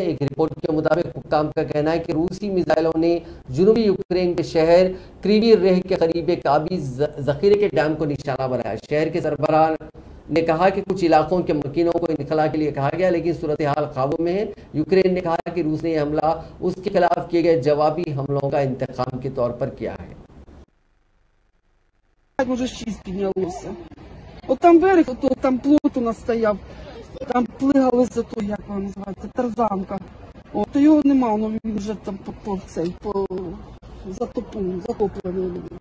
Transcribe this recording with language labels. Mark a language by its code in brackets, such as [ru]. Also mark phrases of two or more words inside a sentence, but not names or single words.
[ur] ایک رپورٹ کے مطابق حکام کا کہنا ہے کہ روسی میزائلوں نے جنوبی یوکرین کے شہر کریوی ریہ کے قریب ایک آبی ذخیرے کے ڈیم کو نشانہ بنایا. شہر کے سربراہ نے کہا کہ کچھ علاقوں کے مکینوں کو انخلا کے لیے کہا گیا، لیکن صورتحال قابو میں ہے. یوکرین نے کہا کہ روس نے یہ حملہ اس کے خلاف کیے گئے جوابی حملوں کا انتقام کے طور پر کیا ہے. [uk] Уже 6 піднялося. От там берег, от там плот у нас стояв. Там плигали за то, як вона називається, тарзанка. От його нема, але він вже там затоплений.